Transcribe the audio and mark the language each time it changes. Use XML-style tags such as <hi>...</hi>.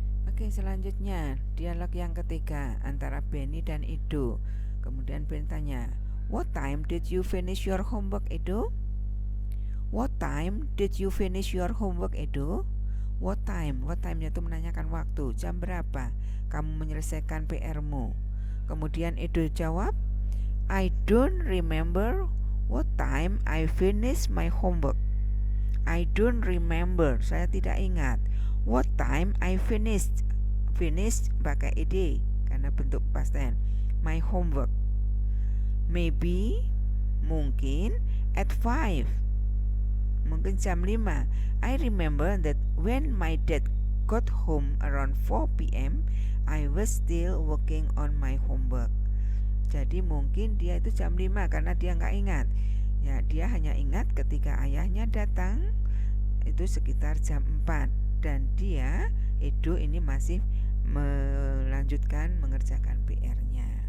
<id>Oke, selanjutnya dialog yang ketiga antara Benny dan Edo. Kemudian Benny tanya,</id> <en>what time did you finish your homework, Edo? What time did you finish your homework, Edo? What time?</en> <id>What time-nya itu menanyakan waktu. Jam berapa kamu menyelesaikan PR-mu? Kemudian Edo jawab,</id> <en>I don't remember what time I finished my homework. I don't remember,</en> <id>saya tidak ingat.</id> <en>What time I finished.</en> <id>Finished pakai ed karena bentuk past tense.</id> <en>My homework.</en> <id>Maybe, mungkin, at 5. Mungkin jam 5.</id> <en>I remember that when my dad got home around 4 p.m., I was still working on my homework.</en> <id>Jadi mungkin dia itu jam 5 karena dia nggak ingat. Ya, dia hanya ingat ketika ayahnya datang itu sekitar jam 4 dan dia Edo ini masih melanjutkan mengerjakan PR-nya.</id>